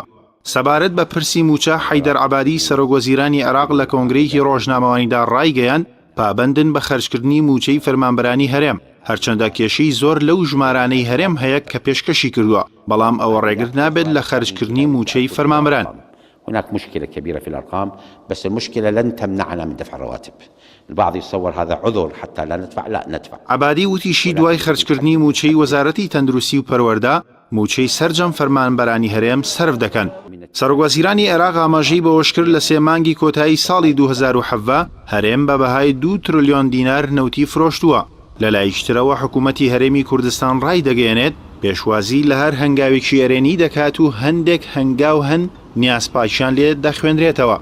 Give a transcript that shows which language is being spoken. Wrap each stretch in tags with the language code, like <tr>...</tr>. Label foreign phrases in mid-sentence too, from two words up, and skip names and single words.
<ckb>سەبارەت بە پرسی موچە حەیدەر عەبادی سەرۆکوەزیرانی عێراق لە کۆنگرەیەکی ڕۆژنامەوانیدا ڕایگەیاند پابەندن بە خەرجکردنی موچەی فەرمانبەرانی هەرێم، هەرچەندە کێشەی زۆر لەو ژمارانەی هەرێم هەیە کە پێشکەشی کردووە، بەڵام ئەوە ڕێگر نابێت لە خەرجکردنی موچەی فەرمانبەران.</ckb> <ar>هناك مشكلة كبيرة في الأرقام، بس المشكلة لن تمنعنا من دفع الرواتب. البعض يتصور هذا عذر حتى لا ندفع، لا ندفع.</ar> <ckb>عەبادی وتیشی دوای خەرجکردنی موچەی وەزارەتی تەندروستی و پەروەردە موچەی سەرجەم فەرمانبەرانی هەرێم سەرف دەکەن. سەرۆکوەزیرانی عێراق ئاماژەی بەوەش کرد لە 3 مانگی کۆتایی ساڵی 2017 هەرێم بە بەهای 2 تریلیۆن دینار نەوتی فرۆشتووە. لەلایشترەوە حکوومەتی هەرێمی کوردستان ڕای دەگەیەنێت پێشوازی لە هەر هەنگاوێکی ئەرێنی دەکات و هەندێک هەنگاو هەن نیازپاشیان لێ دەخوێنرێتەوە.</ckb>